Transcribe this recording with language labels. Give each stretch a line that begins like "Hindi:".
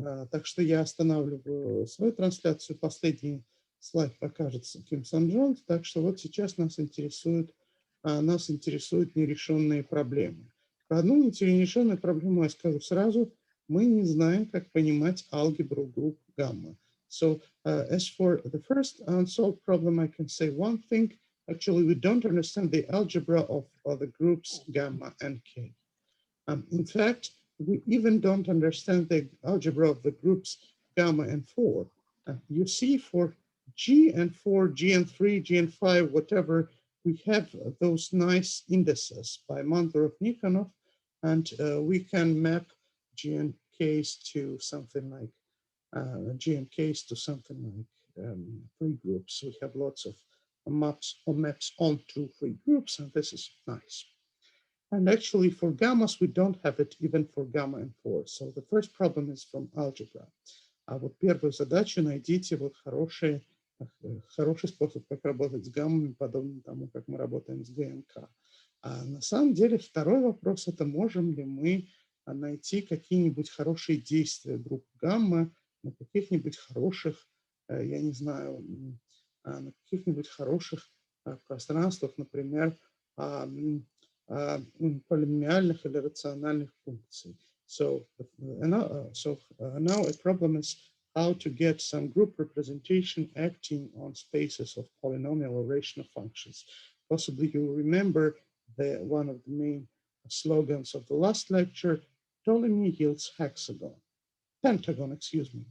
Russian: Так что я останавливаю свою трансляцию. Последний слайд покажется Ким Сан-Джон. Так что вот сейчас нас интересуют нерешенные проблемы. Про одну нерешенную проблему я скажу сразу. Мы не знаем, как понимать алгебру групп гамма.
English: So as for the first unsolved problem, I can say one thing. Actually, we don't understand the algebra of the groups gamma and k. In fact, we even don't understand the algebra of the groups gamma and 4. You see, for G and 4, G and 3, G and 5, whatever, we have those nice indices by Manturov Nikonov, and we can map G and K's to something like G and K's to something like 3 groups. We have lots of maps onto 3 groups, and this is nice. And actually for gammas, we don't have it even for gamma and 4. So the first problem is from algebra.
Russian: А вот первую задачу найдите вот хороший способ, как работать с гаммами, подобно тому, как мы работаем с ГНК. А на самом деле второй вопрос – это можем ли мы найти какие-нибудь хорошие действия групп гамма на каких-нибудь хороших, я не знаю, на каких-нибудь хороших пространствах, например, полиномиальных или рациональных функций.
English: So now a problem is how to get some group representation acting on spaces of polynomial or rational functions. Possibly you remember one of the main slogans of the last lecture, Ptolemy yields pentagon, excuse me.